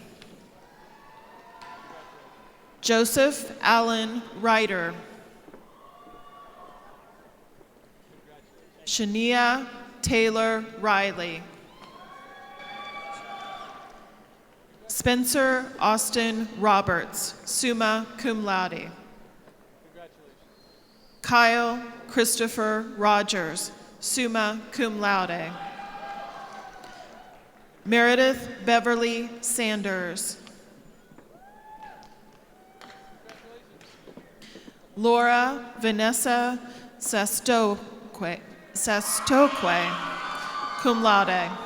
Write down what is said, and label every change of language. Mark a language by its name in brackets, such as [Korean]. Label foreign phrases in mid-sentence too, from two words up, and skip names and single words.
[English] Joseph Allen Ryder. Shania Taylor Riley. Spencer Austin Roberts, [Latin] summa cum laude. [English] Kyle Christopher Rogers, [Latin] summa cum laude. [English] Meredith Beverly Sanders. Laura Vanessa Sastoque, [Latin] cum laude.